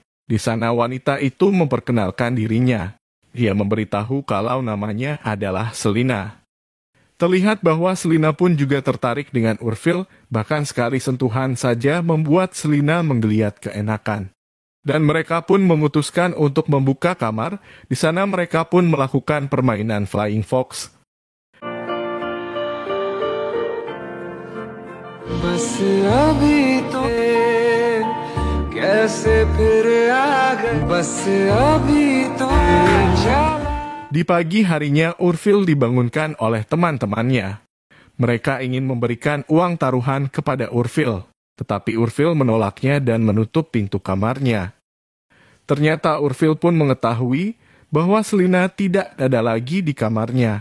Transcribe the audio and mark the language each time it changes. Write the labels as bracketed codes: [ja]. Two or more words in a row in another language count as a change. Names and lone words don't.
[id] Di sana wanita itu memperkenalkan dirinya. Ia memberitahu kalau namanya adalah Selina. Terlihat bahwa Selina pun juga tertarik dengan Urfil, bahkan sekali sentuhan saja membuat Selina menggeliat keenakan. Dan mereka pun memutuskan untuk membuka kamar. Di sana mereka pun melakukan permainan [en] Flying Fox. [hi] बस अभी तो कैसे फिर आ गए बस अभी तो [id] Di pagi harinya Urfil dibangunkan oleh teman-temannya. Mereka ingin memberikan uang taruhan kepada Urfil, tetapi Urfil menolaknya dan menutup pintu kamarnya. Ternyata Urfil pun mengetahui bahwa Selina tidak ada lagi di kamarnya.